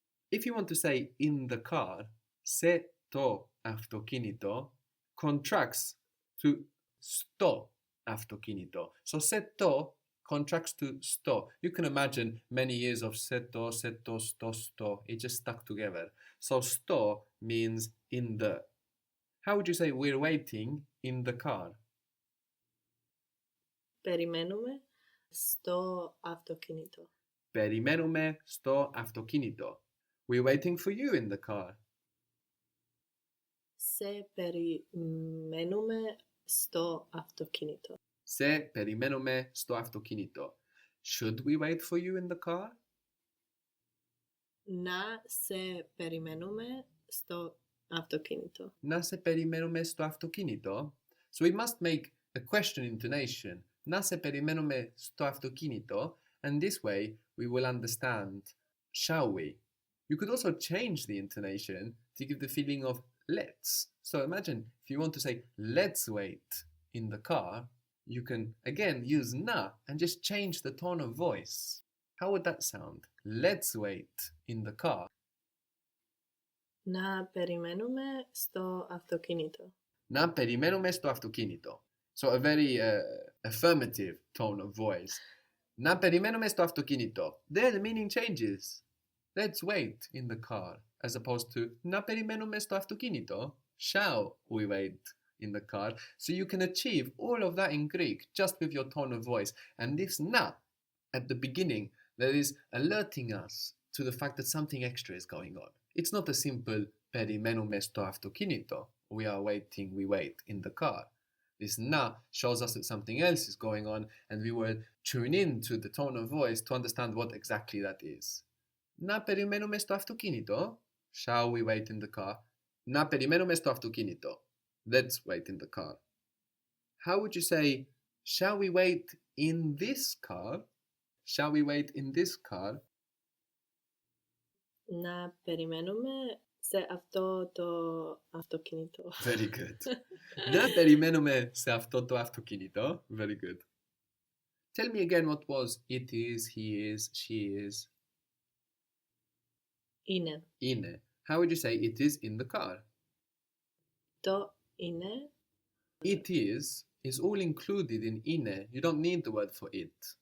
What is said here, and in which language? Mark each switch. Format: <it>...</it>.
<en>If you want to say in the car,</en> <el>se to αυτοκίνητο</el> <en>contracts to</en> <el>sto αυτοκίνητο.</el> <en>So se to contracts to sto. You can imagine many years of se to, sto. It just stuck together. So sto means in the. How would you say we're waiting in the car?</en> <el>Περιμένουμε στο αυτοκίνητο. Περιμένουμε στο αυτοκίνητο.</el> <en>We're waiting for you in the car.</en> <el>Σε περιμένουμε στο αυτοκίνητο. Σε περιμένουμε στο αυτοκίνητο.</el> <en>Should we wait for you in the car?</en> <el>Να σε περιμένουμε στο αυτοκίνητο. Να σε περιμένουμε στο αυτοκίνητο.</el> <en>So we must make a question intonation.</en> <el>Να σε περιμένουμε στο αυτοκίνητο.</el> <en>And this way we will understand, shall we? You could also change the intonation to give the feeling of let's. So imagine if you want to say let's wait in the car, you can again use na and just change the tone of voice. How would that sound? Let's wait in the car.</en> <el>Να περιμένουμε στο αυτοκίνητο. Να περιμένουμε στο αυτοκίνητο.</el> <en>So a very affirmative tone of voice.</en> <el>Να περιμένουμε στο αυτοκίνητο.</el> <en>There the meaning changes. Let's wait in the car. As opposed to</en> <el>να περιμένουμε στο αυτοκίνητο.</el> <en>Shall we wait in the car? So you can achieve all of that in Greek just with your tone of voice. And this na at the beginning, that is alerting us to the fact that something extra is going on. It's not a simple</en> <el>perimenome sto αυτοκίνητο.</el> <en>We are waiting, we wait in the car. This na shows us that something else is going on, and we will tune in to the tone of voice to understand what exactly that is.</en> <el>Na περιμένουμε στο αυτοκίνητο.</el> <en>Shall we wait in the car?</en> <el>Να περιμένουμε στο αυτοκίνητο.</el> <en>Let's wait in the car. How would you say, shall we wait in this car? Shall we wait in this car?</en> <el>Να περιμένουμε σε αυτό το αυτοκίνητο.</el> <en>Very good.</en> <el>Να περιμένουμε σε αυτό το αυτοκίνητο.</el> <en>Very good. Tell me again what was it is, he is, she is.</en> <el>Είναι. Είναι.</el> <en>How would you say it is in the car?</en> <el>Το είναι.</el> <en>It is all included in είναι. You don't need the word for it.</en>